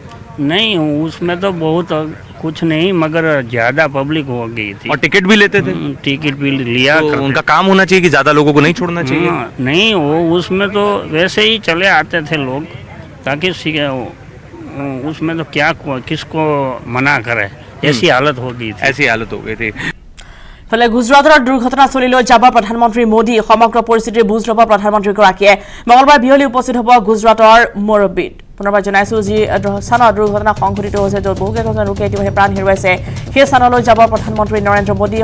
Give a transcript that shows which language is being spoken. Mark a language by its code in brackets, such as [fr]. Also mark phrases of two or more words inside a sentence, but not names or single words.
[hi] नहीं, उसमें तो बहुत कुछ नहीं, मगर ज़्यादा पब्लिक हो गई थी और टिकट भी लेते थे। टिकट भी लिया तो करते उनका काम होना चाहिए कि ज्यादा लोगों को नहीं छोड़ना चाहिए। नहीं, वो उसमें तो वैसे ही चले आते थे लोग, ताकि उसमें तो क्या किसको मना करे, ऐसी हालत हो गई थी। ऐसी हालत हो गई थी। [as] ফলে গুজৰাটৰ দুৰ্ঘটনাস্থলীলৈ যাব প্ৰধানমন্ত্ৰী মোদী। সমগ্ৰ পৰিস্থিতিৰ বুজ ল'ব প্ৰধানমন্ত্ৰীগৰাকীয়ে। মঙলবাৰ বিয়লি উপস্থিত হ'ব গুজৰাটৰ মুৰব্বীত। পুনৰবাৰ জনাইছোঁ, যি স্থানত দুৰ্ঘটনা সংঘটিত হৈছে, য'ত বহুকেইজন লোকে ইতিমধ্যে প্ৰাণ হেৰুৱাইছে, সেই স্থানলৈ যাব প্ৰধানমন্ত্ৰী নৰেন্দ্ৰ মোদী।